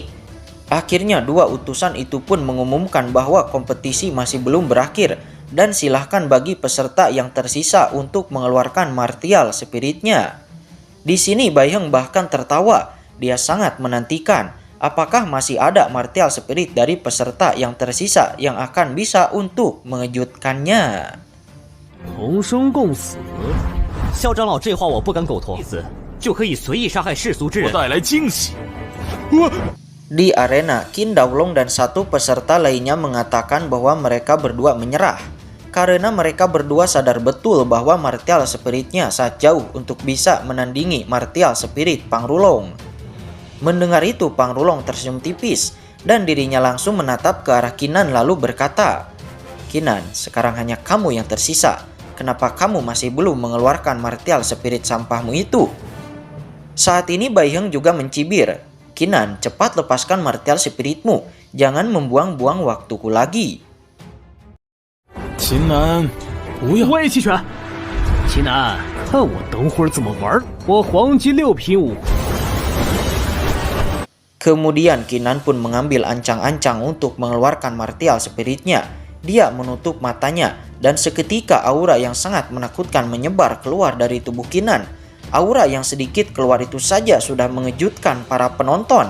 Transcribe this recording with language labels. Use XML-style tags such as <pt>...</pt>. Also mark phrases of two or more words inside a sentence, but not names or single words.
<id>Akhirnya dua utusan itu pun mengumumkan bahwa kompetisi masih belum berakhir dan silahkan bagi peserta yang tersisa untuk mengeluarkan</id> <en>martial spiritnya.</en> <id>Di sini Baiheng bahkan tertawa, dia sangat menantikan apakah masih ada</id> <en>martial spirit</en> <id>dari peserta yang tersisa yang akan bisa untuk mengejutkannya.</id> <zh>同生共死，萧长老这话我不敢苟同，意思就可以随意杀害世俗之人，带来惊喜。</zh> <id>Di arena, Qin Daolong dan satu peserta lainnya mengatakan bahwa mereka berdua menyerah karena mereka berdua sadar betul bahwa</id> <en>martial spiritnya</en> <id>sangat jauh untuk bisa menandingi</id> <en>martial spirit</en> <id>Pang Rulong. Mendengar itu, Pang Rulong tersenyum tipis dan dirinya langsung menatap ke arah Qinan lalu berkata, "Qinan, sekarang hanya kamu yang tersisa. Kenapa kamu masih belum mengeluarkan</id> <en>martial spirit</en> <id>sampahmu itu?" Saat ini Baiheng juga mencibir, "Qinan, cepat lepaskan</id> <en>martial spiritmu.</en> <id>Jangan membuang-buang waktuku lagi."</id> <zh>秦南，不要！我也弃权。秦南，看我等会儿怎么玩！我黄金6品武。</zh> <id>Kemudian Qinan pun mengambil ancang-ancang untuk mengeluarkan</id> <en>martial spiritnya.</en> <id>Dia menutup matanya dan seketika aura yang sangat menakutkan menyebar keluar dari tubuh Qinan. Aura yang sedikit keluar itu saja sudah mengejutkan para penonton.</id>